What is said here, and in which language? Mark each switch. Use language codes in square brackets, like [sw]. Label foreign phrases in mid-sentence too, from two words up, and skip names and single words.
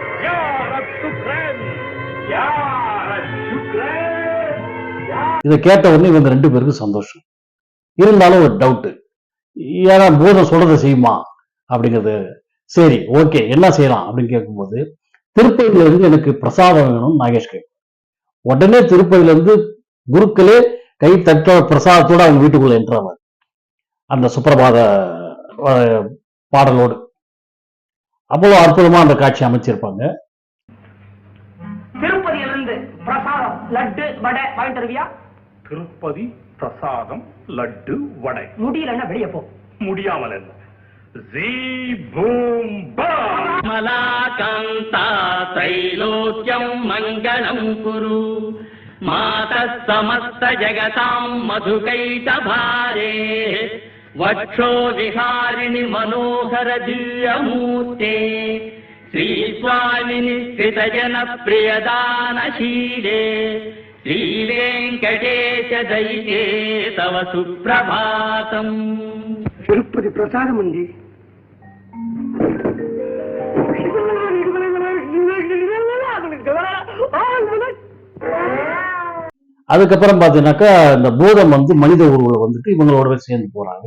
[ar] يا رب شكرا يا رب شكرا [ta] இதை கேட்ட உடனே இவங்க 2 பேருக்கும் சந்தோஷம். இருந்தாலும் ஒரு டவுட், ஏன்னா பூதம் சொல்றதை செய்யுமா அப்படிங்கிறது. சரி, ஓகே, என்ன செய்யலாம் அப்படின்னு கேட்கும்போது, திருப்பதியில இருந்து எனக்கு பிரசாதம் வேணும் நாகேஷ் கேட்கும். உடனே திருப்பதியில இருந்து குருக்களே கை தட்ட பிரசாதத்தோட அவங்க வீட்டுக்குள்ள என்றார், அந்த சுப்பிரபாத பாடலோடு. அவ்வளவு அற்புதமா அந்த காட்சி அமைச்சிருப்பாங்க. திருப்பதியிலிருந்து பிரசாதம் லட்டு வடை வாங்கிட்டு வருவியா? திருப்பதி பிரசாதம் லட்டு வடை. முடியலன்னா வெளியே போ. முடியாமல் என்ன? ஜீ பூம் பா [sa] मलाकान्ता त्रैलोक्यं मङ्गलं कुरु मातः समस्तजगतां मधुकैटभारे वक्षो विहारिणि मनोहर दिव्यमूर्ते श्रीस्वामिनि कृतजनप्रियदानशीले श्रीवेङ्कटेश दैते तव सुप्रभातम्. [ta] திருப்பதி பிரசாதம் உண்டு. அதுக்கப்புறம் பாத்தீங்கன்னாக்கா இந்த பூதம் மனித உருவில் வந்துட்டு இவங்களோட சேர்ந்து போறாங்க.